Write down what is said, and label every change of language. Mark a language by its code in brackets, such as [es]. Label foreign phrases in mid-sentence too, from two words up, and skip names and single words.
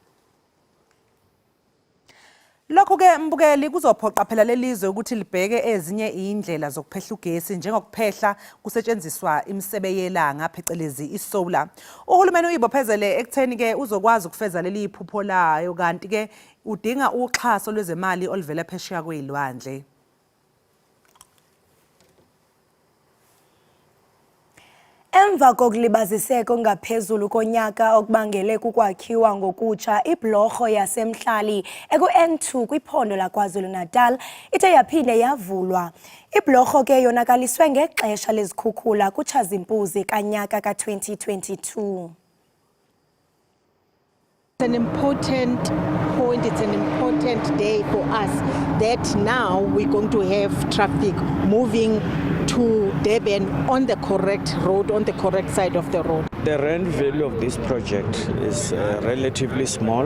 [zu] Lokho-ke mbukeli kuzophoqa phela lelizwe ukuthi libheke ezinye indlela zokuphehla ugesi njengokuphehla kusetshenziswa imisebe yelanga phecelezi isolar. Uhulumeni uyibophezele ekutheni-ke uzokwazi ukufeza leli iphupho layo kanti-ke udinga uxhaso lwezemali oluvela phesheya kwezilwandle. [xh] Emva kokulibaziseka ngaphezulu konyaka okubangele kukwakhiwa ngokutsha iblorho yasemhlali eku-N2 kwiphondo laKwaZulu-Natal ithe yaphinde yavulwa. Iblorho ke yonakaliswe ngexesha lezikhukhula kuTshazimpuzi kanyaka ka-2022. [en] It's an important point, it's an important day for us that now we're going to have traffic moving to Durban on the correct road, on the correct side of the road. The rand value of this project is relatively small.